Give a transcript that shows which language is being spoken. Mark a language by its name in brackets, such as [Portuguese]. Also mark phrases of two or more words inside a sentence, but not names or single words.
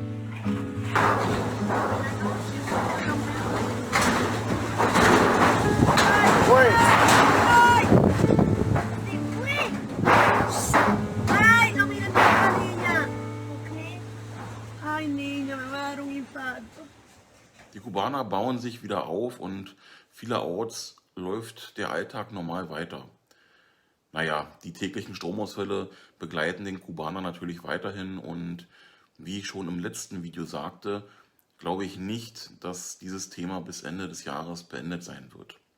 [Spanish] ¡Ay! ¡Se fue! ¡Ay, no miren a la niña! Okay. Ay, niña, me va a dar un infarto. [German] Die Kubaner bauen sich wieder auf und vielerorts läuft der Alltag normal weiter. Naja, die täglichen Stromausfälle begleiten den Kubaner natürlich weiterhin und wie ich schon im letzten Video sagte, glaube ich nicht, dass dieses Thema bis Ende des Jahres beendet sein wird.